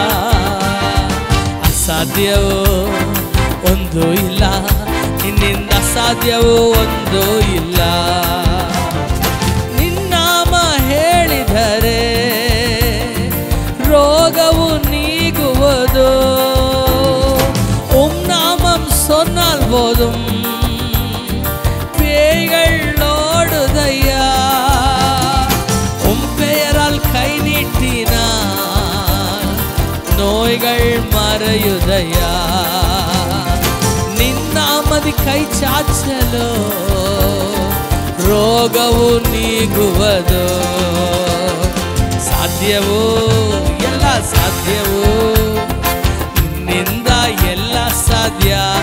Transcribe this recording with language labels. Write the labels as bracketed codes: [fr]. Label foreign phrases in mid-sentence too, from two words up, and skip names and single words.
[kn] ಅಸಾಧ್ಯವೋ ಒಂದು ಇಲ್ಲ, ನಿನ್ನಿಂದ ಸಾಧ್ಯವೋ ಒಂದು ಇಲ್ಲ. ನಿನ್ನಾಮ ಹೇಳಿದರೆ ರೋಗವು ನೀಗುವುದು. [ta] நாமம் சொன்னால் போதும் பேய்கள் ஓடுதையா. உம் பெயரால் கை நீட்டினார் நோய்கள் மறையுதையா. [kn] ನಿನ್ನಾಮದಿ ಕೈ ಚಾಚಲು ರೋಗವು ನೀಗುವುದು. ಸಾಧ್ಯವೋ ಎಲ್ಲ ಸಾಧ್ಯವೋ, ನಿನ್ನಿಂದ ಎಲ್ಲ ಸಾಧ್ಯ.